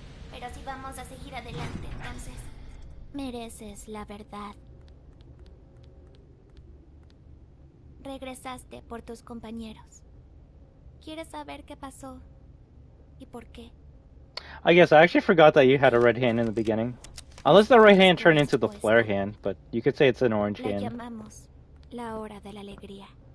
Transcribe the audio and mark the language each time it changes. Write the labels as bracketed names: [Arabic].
[Spanish] Pero si vamos a seguir adelante, entonces mereces la verdad. Regresaste por tus compañeros. ¿Quieres saber qué pasó y por qué? [English] I guess I actually forgot that you had a red hand in the beginning. Unless the right hand turned into the flare hand, but you could say it's an orange [Spanish] La [English] hand. [Spanish] llamamos la hora de la alegría.